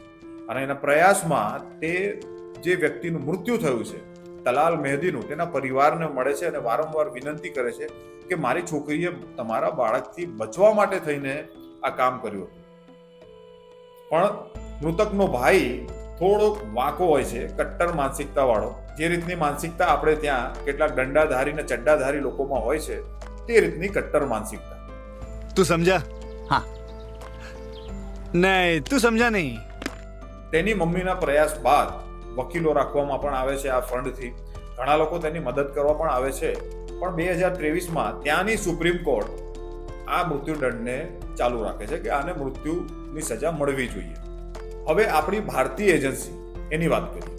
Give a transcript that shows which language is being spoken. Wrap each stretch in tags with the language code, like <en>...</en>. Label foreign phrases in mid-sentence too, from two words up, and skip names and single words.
<gu>અને એના પ્રયાસમાં તે જે વ્યક્તિનું મૃત્યુ થયું છે, તલાલ મહેદીનું, તેના પરિવારને મળે છે અને વારંવાર વિનંતી કરે છે કે મારી છોકરીએ તમારા બાળકથી બચવા માટે થઈને આ કામ કર્યું હતું. પણ મૃતકનો ભાઈ થોડોક વાંકો હોય છે, કટ્ટર માનસિકતા વાળો. જે રીતની માનસિકતા આપણે ત્યાં કેટલાક દંડાધારી ને ચડ્ડાધારી લોકોમાં હોય છે, તે રીતની કટ્ટર માનસિકતા.</gu> <hi>तू समझा? हाँ. नहीं, तू समझा नहीं.</hi> <gu>તેની મમ્મીના પ્રયાસ બાદ વકીલો રાખવામાં પણ આવે છે આ ફંડથી. ઘણા લોકો તેની મદદ કરવા પણ આવે છે. પણ 2023માં ત્યાંની સુપ્રીમ કોર્ટ આ મૃત્યુદંડને ચાલુ રાખે છે કે આને મૃત્યુની સજા મળવી જોઈએ. હવે આપણી ભારતીય એજન્સી, એની વાત કરીએ.</gu>